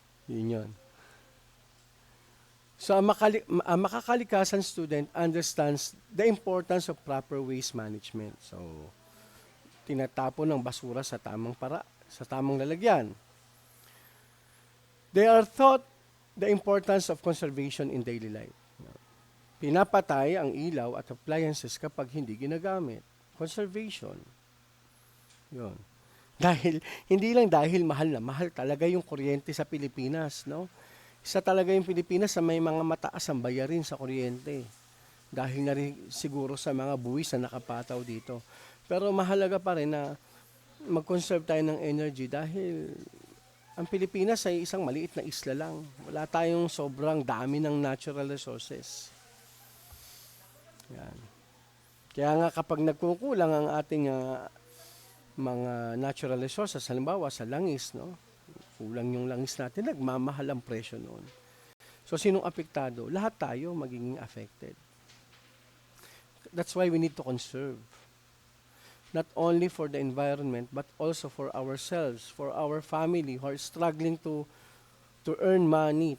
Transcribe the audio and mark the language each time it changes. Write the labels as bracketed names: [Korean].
[Filipino] Yun. [English] So, ang makakalikasan student understands the importance of proper waste management. [Filipino] So, tinatapon ng basura sa tamang lalagyan. [English] They are taught the importance of conservation in daily life. [Filipino] Pinapatay ang ilaw at appliances kapag hindi ginagamit. Conservation. Yun. Hindi lang dahil mahal na mahal talaga yung kuryente sa Pilipinas, no? Isa talaga yung Pilipinas sa may mga mataas ang bayarin sa kuryente. Dahil na rin siguro sa mga buwis na nakapataw dito. Pero mahalaga pa rin na mag-conserve tayo ng energy dahil ang Pilipinas ay isang maliit na isla lang. Wala tayong sobrang dami ng natural resources. Yan. Kaya nga kapag nagkukulang ang ating mga natural resources, halimbawa sa langis, no? Kulang yung langis natin, nagmamahal ang presyo noon. So sinong apektado? Lahat tayo magiging affected. [English] That's why we need to conserve. Not only for the environment, but also for ourselves, for our family who are struggling to earn money.